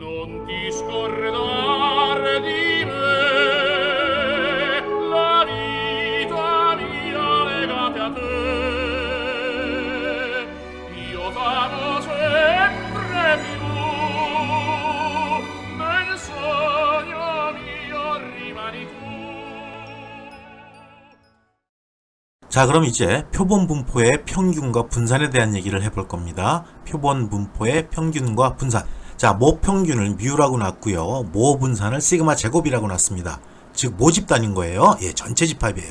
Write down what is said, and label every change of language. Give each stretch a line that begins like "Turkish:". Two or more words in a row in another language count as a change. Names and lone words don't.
Italian: non ti scordar di me, la vita mia legate a te. Io t'amo sempre più, nel sogno mio rimani tu.
Korean: 자, 그럼 이제 표본 분포의 평균과 분산에 대한 얘기를 해볼 겁니다. 표본 분포의 평균과 분산. 자, 모 평균을 뮤라고 놨고요. 모 분산을 시그마 제곱이라고 놨습니다. 즉 모집단인 거예요. 예, 전체 집합이에요.